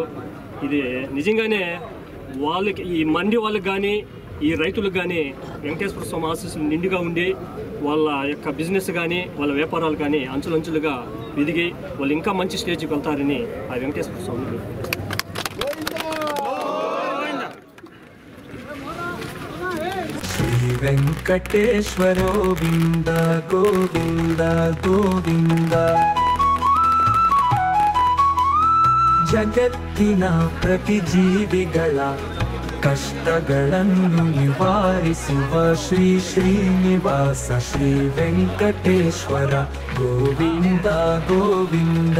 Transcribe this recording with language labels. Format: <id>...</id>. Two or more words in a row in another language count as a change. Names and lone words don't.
<te>ఇది నిజంగానే వాళ్ళకి, ఈ మండి వాళ్ళకి కానీ, ఈ రైతులకు కానీ వెంకటేశ్వర స్వామి ఆశీస్సులు నిండుగా ఉండి వాళ్ళ యొక్క బిజినెస్ కానీ, వాళ్ళ వ్యాపారాలు కానీ అంచులంచులుగా ఎదిగి వాళ్ళు ఇంకా మంచి స్టేజ్కి వెళ్తారని ఆ వెంకటేశ్వర స్వామి. శ్రీ వెంకటేశ్వర గోవింద గోవింద గోవింದ.</te> <kn>ಜಗತ್ತಿನ ಪ್ರತಿ ಜೀವಿಗಳ ಕಷ್ಟಗಳನ್ನು ನಿವಾರಿಸುವ ಶ್ರೀ ಶ್ರೀನಿವಾಸ ಶ್ರೀ ವೆಂಕಟೇಶ್ವರ ಗೋವಿಂದ ಗೋವಿಂದ.</kn>